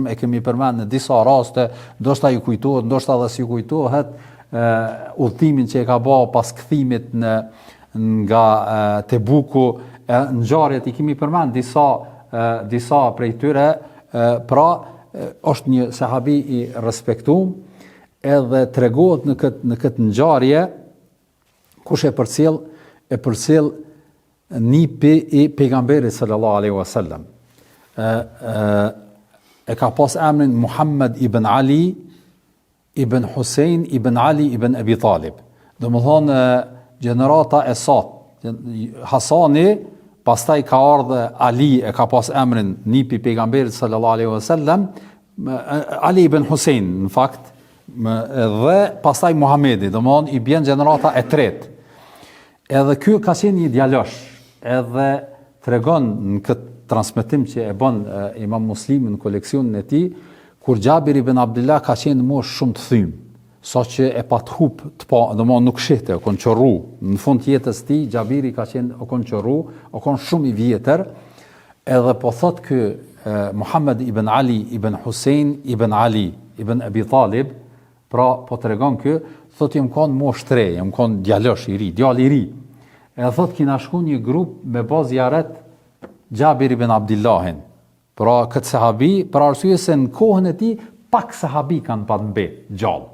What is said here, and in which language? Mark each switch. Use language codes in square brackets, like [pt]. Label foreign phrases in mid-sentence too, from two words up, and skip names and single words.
[sq] e kemi përmendur në disa raste, ndoshta ju kujtohet, ndoshta edhe si kujtohet udhëtimin që e ka bërë pas kthimit nga Tebuku, ngjarjet i kemi përmendur disa prej tyre, pra është një sahabi i respektuar, edhe tregohet në këtë ngjarje kush e përcjell nipi i pejgamberit [ar] صلى الله عليه وسلم. [sq] E ka pas emrin Muhammad ibn Ali ibn Hussein ibn Ali ibn Abi Talib. Domethënë gjenerata e sot, Hasani, pastaj ka ardhur Ali, e ka pas emrin nipi i pejgamberit [ar] صلى الله عليه وسلم, [sq] Ali ibn Hussein në fakt, dhe pastaj Muhamedi, domethënë i bën gjenerata e tretë. Edhe ky ka qenë një djalosh, edhe tregon në këtë transmetim që e bën Imam Muslimi në koleksionin e tij, kur Xhabir ibn Abdullah ka qenë moshë shumë të thymë, saqë e pat hub të pa, domethënë nuk shihte, o kon çorru. Në fund të jetës tij Xhabiri ka qenë o kon çorru, o kon shumë i vjetër, edhe po thot ky Muhammad ibn Ali ibn Hussein ibn Ali ibn Abi Talib, pra po tregon ky, thot jam kon moshë tre, jam kon djalosh i ri, djalë i ri. E thot kina shku një grup me bazë jaret Xhabir ibn Abdillahin. Pra këtë sahabi, për arsye se në kohën e tij pak sahabi kanë pa mbet gjallë.